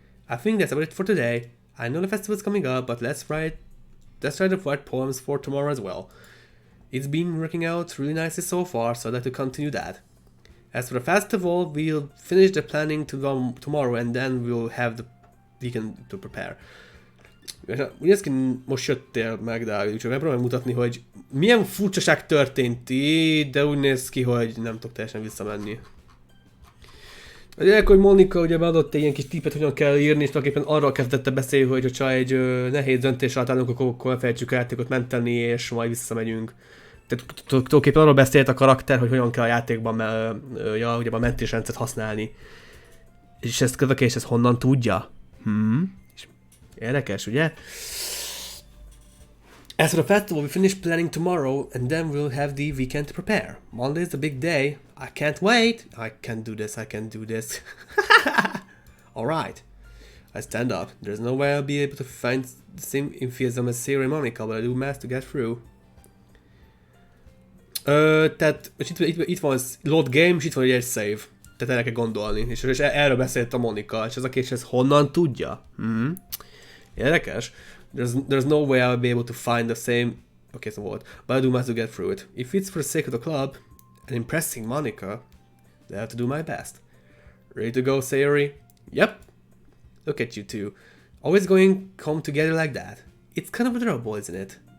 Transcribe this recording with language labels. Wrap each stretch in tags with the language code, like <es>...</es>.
<en>I think that's about it for today. I know the festival's coming up, but let's try to write poems for tomorrow as well. It's been working out really nicely so far, so I'd like to continue that. As for the festival, we'll finish the planning tomorrow, and then we'll have the weekend to prepare.</en> <hu>Ugyanezként most jöttél meg, de úgyhogy megpróbálom mutatni, hogy milyen furcsaság történt itt, de úgy néz ki, hogy nem tudok teljesen visszamenni. Hogy Monika ugye beadott egy ilyen kis tippet, hogyan kell írni, és tulajdonképpen arról kezdette beszélni, hogy ha egy nehéz döntés alatt állunk, akkor felejtsük a játékot menteni, és majd visszamegyünk. Tehát tulajdonképpen arról beszélt a karakter, hogy hogyan kell a játékban ugye a mentésrendszert használni. És ezt következő, és ezt honnan tudja? Érdekes, ugye?</hu> <en>As for the festival, we finish planning tomorrow, and then we'll have the weekend to prepare. Monday's the big day. I can't wait. I can't do this. Alright. I stand up. There's no way I'll be able to find the same enthusiasm as Sarah and Monica, but I do math to get through.</en> <hu>Tehát itt van az load game, és itt van egy save. Tehát erre kell gondolni. És erről beszélt a Monika, és ez a kérdés, ez honnan tudja? Érdekes.</hu> <en>There's no way I'll be able to find the same... Okay, so what? But I do math to get through it. If it's for the sake of the club, and impressing Monica, then I have to do my best. Ready to go, Sayori? Yep. Look at you two. Always going home together like that. It's kind of adorable, isn't it?</en>